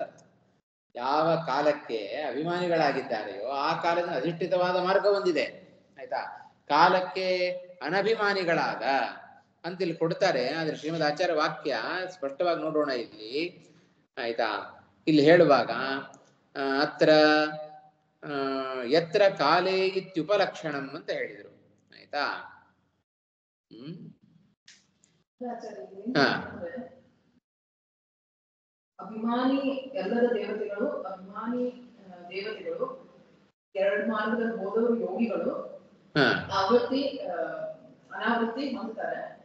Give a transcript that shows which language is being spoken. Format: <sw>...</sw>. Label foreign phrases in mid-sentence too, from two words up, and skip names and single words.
<kn>ಯಾವ ಕಾಲಕ್ಕೆ ಅಭಿಮಾನಿಗಳಾಗಿದ್ದಾರೆಯೋ ಆ ಕಾಲದ ಅಧಿಷ್ಠಿತವಾದ ಮಾರ್ಗ ಒಂದಿದೆ, ಆಯ್ತಾ? ಕಾಲಕ್ಕೆ ಅನಭಿಮಾನಿಗಳಾದ ಅಂತ ಇಲ್ಲಿ ಕೊಡ್ತಾರೆ. ಆದ್ರೆ ಶ್ರೀಮದ್ ಆಚಾರ್ಯ ವಾಕ್ಯ ಸ್ಪಷ್ಟವಾಗಿ ನೋಡೋಣ ಇಲ್ಲಿ, ಆಯ್ತಾ? ಇಲ್ಲಿ ಹೇಳುವಾಗ</kn> <sa>ಅತ್ರ ಯತ್ರ ಕಾಲೇ ಇತ್ಯುಪಲಕ್ಷಣಂ</sa> <kn>ಅಂತ ಹೇಳಿದ್ರು, ಆಯ್ತಾ? ಅಭಿಮಾನಿ ಎಲ್ಲದ ದೇವತೆಗಳು, ಅಭಿಮಾನಿ ದೇವತೆಗಳು, ಎರಡು ಮಾರ್ಗದಲ್ಲಿ ಹೋದವರು ಯೋಗಿಗಳು, ಆವೃತ್ತಿ ಅನಾವೃತ್ತಿ ಹೊಂದ್ತಾರೆ.</kn>